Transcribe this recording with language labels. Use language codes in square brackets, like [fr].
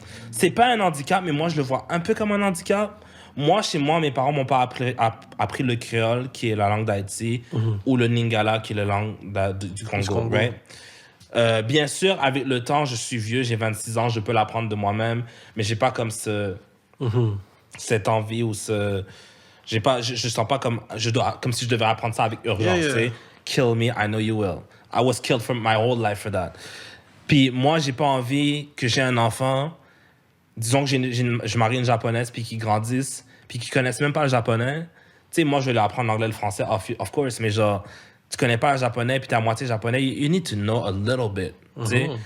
[fr] c'est pas un handicap, mais moi, je le vois un peu comme un handicap. Moi, chez moi, mes parents m'ont pas appris le créole, qui est la langue d'Haïti, ou le lingala, qui est la langue du Congo, right? Bien sûr, avec le temps, je suis vieux, j'ai 26 ans, je peux l'apprendre de moi-même, mais j'ai pas comme cette envie ou je sens pas comme comme si je devais apprendre ça avec urgence, tu sais. [en] Kill me, I know you will. I was killed for my whole life for that. [fr] Puis moi, j'ai pas envie que j'ai un enfant, disons que je marie une japonaise, puis qu'ils grandissent, puis qu'ils connaissent même pas le japonais. Tu sais, moi, je vais leur apprendre l'anglais, le français, of course, mais genre, tu connais pas le japonais, puis t'es à moitié japonais, [en] you need to know a little bit. [fr] Tu sais?